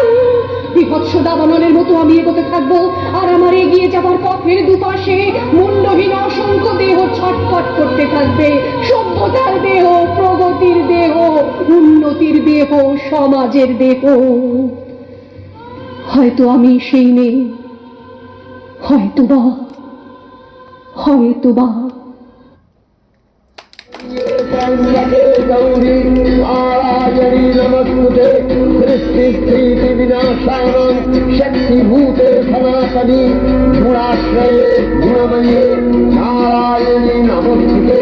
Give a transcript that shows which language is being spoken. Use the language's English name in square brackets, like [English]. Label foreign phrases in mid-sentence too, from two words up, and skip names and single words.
[Bangla] বিভৎস দাবানলের মতো আমি এগোতে থাকবো, আর আমার এগিয়ে যাবার পথের দুপাশে মুন্ডহীন অসংখ্য দেহ ছটফট করতে থাকবে। সভ্যতার দেহ, প্রগতির দেহ, উন্নতির দেহ, সমাজের দেহ। হয়তো আমি সেই মেয়ে, হয়তোবা, হয়তোবা। [Sanskrit] गौरी नारायणी नमस्ते, सृष्टि स्थिति विनाशानं शक्तिभूते सनातनी गुणाश्रये गुणमये नारायणी नमस्ते।